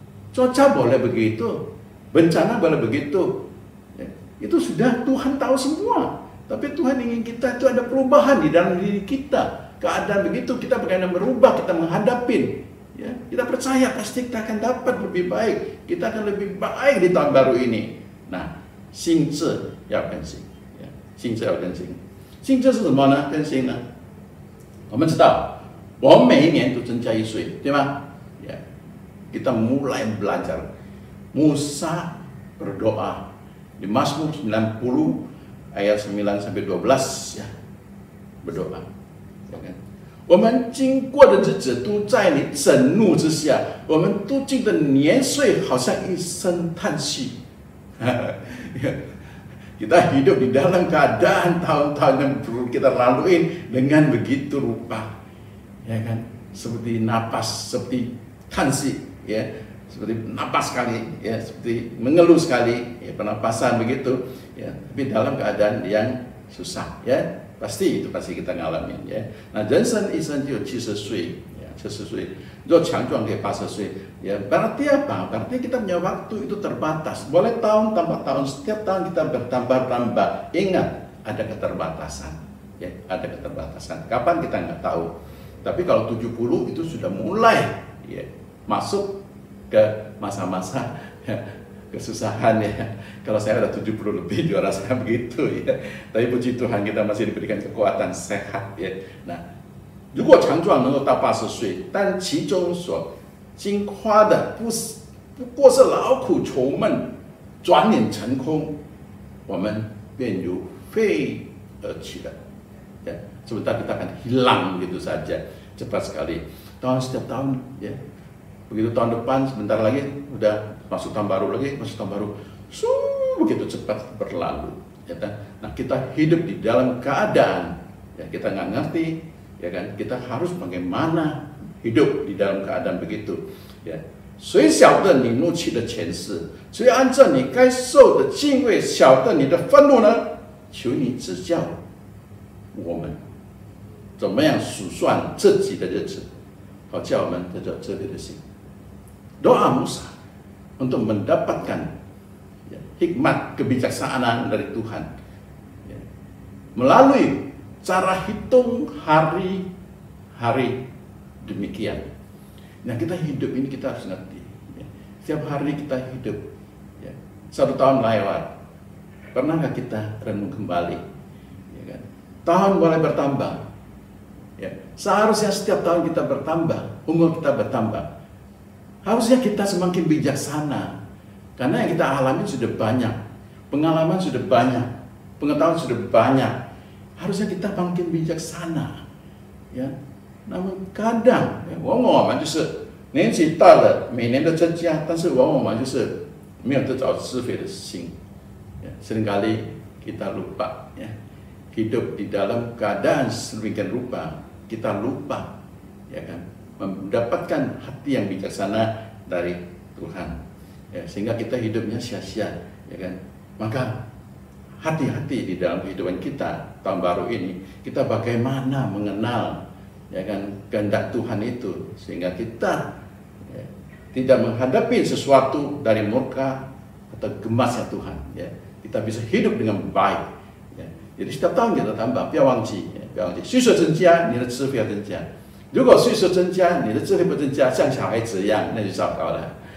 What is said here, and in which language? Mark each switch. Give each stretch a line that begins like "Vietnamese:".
Indonesian: Cuaca boleh begitu, bencana boleh begitu. Ya, itu sudah Tuhan tahu semua. Tapi Tuhan ingin kita itu ada perubahan di dalam diri kita. Keadaan begitu kita bagaimana berubah, kita menghadapin. Ya, kita percaya pasti kita akan dapat lebih baik. Kita akan lebih baik di tahun baru ini.
Chinese: Nah, 心智要更新，心智要更新。心智是什么呢？更新呢？我们知道。我们每一年都增加1岁，对吗？
Indonesian: Ya, kita mulai belajar. Musa berdoa di Mazmur 90 ayat 9 sampai 12 ya, berdoa. Ya kan?
Chinese: 我们经过的日子都在你震怒之下，我们度尽的年岁好像一声叹息。
Indonesian: Kita hidup di dalam keadaan tahun-tahun yang perlu kita lalui dengan begitu rupa. Ya kan, seperti napas, seperti tansi, ya, seperti napas sekali, ya, seperti mengeluh sekali, ya, pernapasan begitu, ya, tapi dalam keadaan yang susah, ya, pasti kita ngalamin, ya.
Chinese: Nah, 人生一生就70岁, ya, 70岁, 如果强壮可以80岁, ya,
Indonesian: berarti apa? Berarti kita punya waktu itu terbatas, boleh tahun tambah tahun, setiap tahun kita bertambah-tambah, ingat ada keterbatasan, ya, ada keterbatasan. Kapan kita nggak tahu. Tapi kalau 70 itu sudah mulai ya, masuk ke masa-masa ya, kesusahan ya. Kalau saya ada 70 lebih juara saya begitu ya. Tapi puji Tuhan kita masih diberikan kekuatan sehat ya.
Chinese: Nah, 如果强壮能够到80岁，但其中所经花的不过是劳苦愁闷，转眼成空，我们便如飞而去了。
Indonesian: Ya, sebentar kita akan hilang begitu saja, cepat sekali. Setiap tahun, ya, begitu tahun depan sebentar lagi udah masuk tahun baru lagi, masuk tahun baru, begitu cepat berlalu. Ya kan? Nah, kita hidup di dalam keadaan, ya kita nggak ngerti, ya kan? Kita harus bagaimana hidup di dalam keadaan begitu.
Chinese: Ya, 谁晓得你怒气的前世？谁按照你该受的敬畏晓得你的愤怒呢？求你指教。我们怎么样数算自己的日子，好叫我们得到这类的心。
Indonesian: Doa Musa untuk mendapatkan ya, hikmat kebijaksanaan dari Tuhan ya, melalui cara hitung hari-hari demikian. Nah, kita hidup ini kita harus ngerti. Ya. Setiap hari kita hidup, ya, 1 tahun lewat, pernah nggak kita renung kembali? Tahun mulai bertambah, ya. Seharusnya setiap tahun kita bertambah, umur kita bertambah. Harusnya kita semakin bijaksana, karena yang kita alami sudah banyak, pengalaman sudah banyak, pengetahuan sudah banyak. Harusnya kita makin bijaksana, ya. Namun kadang，
Chinese: 往往我们就是年纪大了，每年的增加，但是往往我们就是没有得着智慧的心，ya.
Indonesian: Seringkali kita lupa, ya. Hidup di dalam keadaan sedemikian rupa, kita lupa, ya kan, mendapatkan hati yang bijaksana dari Tuhan, ya, sehingga kita hidupnya sia-sia, ya kan. Maka hati-hati di dalam kehidupan kita tahun baru ini, kita bagaimana mengenal, ya kan, kehendak Tuhan itu, sehingga kita ya, tidak menghadapi sesuatu dari murka atau gemasnya Tuhan, ya. Kita bisa hidup dengan baik. Jadi setiap tahun kita tambah，
Chinese: 不要忘记，不要忘记，岁数增加，你的智慧要增加。如果岁数增加，你的智慧不增加，像小孩子一样，那就糟糕了。